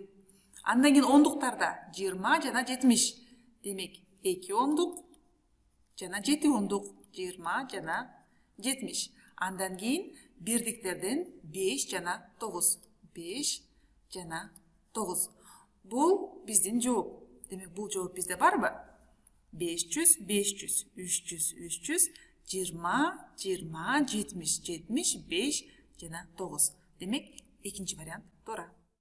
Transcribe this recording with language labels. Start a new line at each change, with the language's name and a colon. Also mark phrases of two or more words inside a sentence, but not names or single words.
Kyrgyz: Андан кийин ондуктарда 20 жана 70. Демек 2-10-дук жана 7-10-дук. 20 жана 70. Андан кийин бирдиктерден 5 жана 9. 5 жана 9.
Kazakh: Бұл біздің жауап. Демек, бұл жауап бізде бар ба?
Kyrgyz: 500, 500, 300, 300, 20, 20, 70, 70, 5 жана 9.
Kazakh: Демек, екінші вариант тора.